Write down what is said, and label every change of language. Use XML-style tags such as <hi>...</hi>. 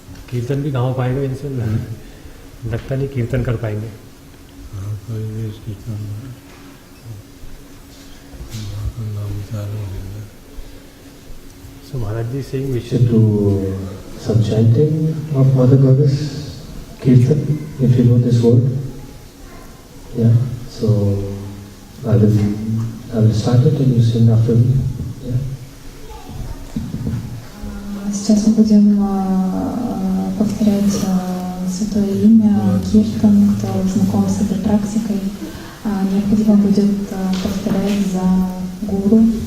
<hi>कीर्तन भी कहाँ पाएंगे इनसे? लगता नहीं कीर्तन कर पाएंगे। हाँ, कोई भी इसकी नाम उतारो।</hi> <en>So Maharaj ji is saying we should should do some chanting of Mother Goddess, Kirtan, if you know this word. Yeah, so I will start it and you sing after me. Yeah.</en> <ru>Сейчас мы будем повторять святое имя, киртан, кто знаком с этой практикой. Необходимо будет повторять за гуру.</ru>